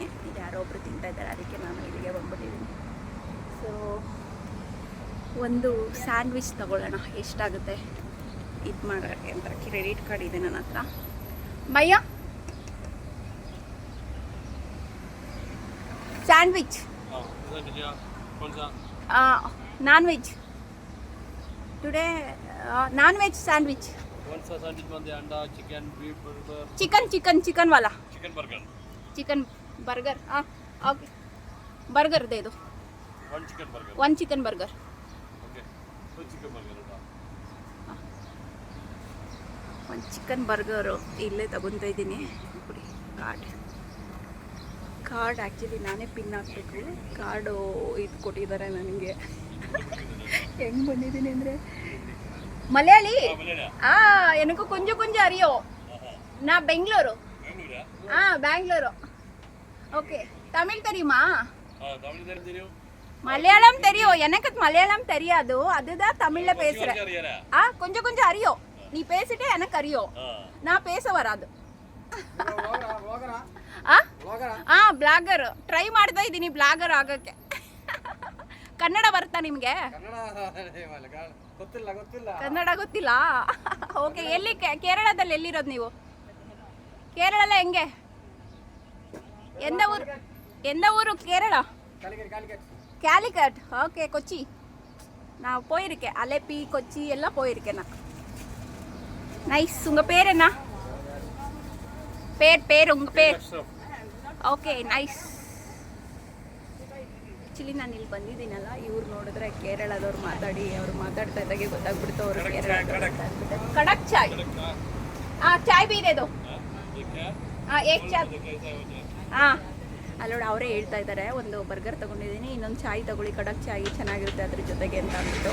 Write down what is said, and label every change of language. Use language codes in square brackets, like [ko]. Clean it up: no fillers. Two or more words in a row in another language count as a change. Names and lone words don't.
[kn] ಇದು ಯಾರೋ ಒಬ್ಬರು ತಿಂತಾ ಇದ್ದಾರೆ, ಅದಕ್ಕೆ ನಾನು ಇಲ್ಲಿಗೆ ಬಂದ್ಬಿಟ್ಟಿದ್ದೀನಿ. ಸೊ ಒಂದು ಸ್ಯಾಂಡ್ವಿಚ್ ತಗೊಳ್ಳೋಣ, ಎಷ್ಟಾಗುತ್ತೆ ಇದು ಮಾಡೋಕ್ಕೆ ಅಂತ. [en] credit card [kn] ಇದೆ ನನ್ನ ಹತ್ರ. [en] ಭಯ್ಯ sandwich, non veg today, non veg sandwich. [hi] कौन सा सैंडविच बनते हैं? अंडा, चिकन, बीफ, बर्गर? चिकन वाला, चिकन बर्गर. हाँ ओके, बर्गर दे दो. [en] one chicken burger. [hi] ओके, तो [en] chicken burger [kn] ಒಂದು [en] chicken burger [kn] ಇಲ್ಲೇ ತಗೊತಾ ಇದ್ದೀನಿ. ಕೊಡಿ ಕಾರ್ಡ್ ಆ್ಯಕ್ಚುಲಿ ನಾನೇ ಪಿನ್ ಹಾಕಬೇಕು. ಕಾರ್ಡು ಇದು ಕೊಟ್ಟಿದ್ದಾರೆ ನನಗೆ. ಹೆಂಗೆ ಬಂದಿದ್ದೀನಿ ಅಂದರೆ ಮಲಯಾಳಿ. [ta] எனக்கு கொஞ்சம் அறியும். நான் பெங்களூரு. பெங்களூரு. ஓகே, தமிழ் தெரியுமா? தமிழ் தெரியும். மலையாளம் தெரியும். எனக்கு மலையாளம் தெரியாது, அதுதான் தமிழ்ல பேசுறேன். கொஞ்சம் அறியும். நீ பேசிட்டே எனக்கு அறியும், நான் பேச வராது. [en] blogger try [kn] ಮಾಡ್ತಾ ಇದ್ದೀನಿ, ಬ್ಲಾಗರ್ ಆಗೋಕ್ಕೆ. ಕನ್ನಡ ಬರ್ತಾ ನಿಮಗೆ? ಕನ್ನಡ ಗೊತ್ತಿಲ್ಲ. ಓಕೆ, ಎಲ್ಲಿ ಕೇರಳದಲ್ಲಿ ಎಲ್ಲಿರೋದು ನೀವು? ಕೇರಳ ಹೆಂಗೆ? ಎಂದ ಊರು ಕೇರಳ? ಕ್ಯಾಲಿಕಟ್. [ta] ஓகே, கொச்சி. நான் போயிருக்கேன், அலப்பி, கொச்சி எல்லாம் போயிருக்கேன் நான். நைஸ். உங்க பேர் என்ன? பேர் உங்க பேர்? [kn] ಓಕೆ, ನೈಸ್. ಆ್ಯಕ್ಚುಲಿ ನಾನು ಇಲ್ಲಿ ಬಂದಿದ್ದೀನಲ್ಲ, ಇವ್ರು ನೋಡಿದ್ರೆ ಕೇರಳದವ್ರು ಅವ್ರು ಮಾತಾಡ್ತಾ ಇದ್ದಾಗೆ ಗೊತ್ತಾಗ್ಬಿಡ್ತು ಅವರು ಕೇರಳ. [hi] कड़क चाय. [kn] ಚಾಯ್ ಬೀರೇದು. ಎಷ್ಟು ಚಾಯ್? ಅಲ್ಲೋಡ ಅವರೇ ಹೇಳ್ತಾ ಇದ್ದಾರೆ, ಒಂದು ಬರ್ಗರ್ ತೊಗೊಂಡಿದ್ದೀನಿ, ಇನ್ನೊಂದು ಚಾಯ್ ತೊಗೊಳ್ಳಿ, [hi] कड़क चाय [kn] ಚೆನ್ನಾಗಿರುತ್ತೆ ಅದ್ರ ಜೊತೆಗೆ ಅಂತ ಅಂದ್ಬಿಟ್ಟು.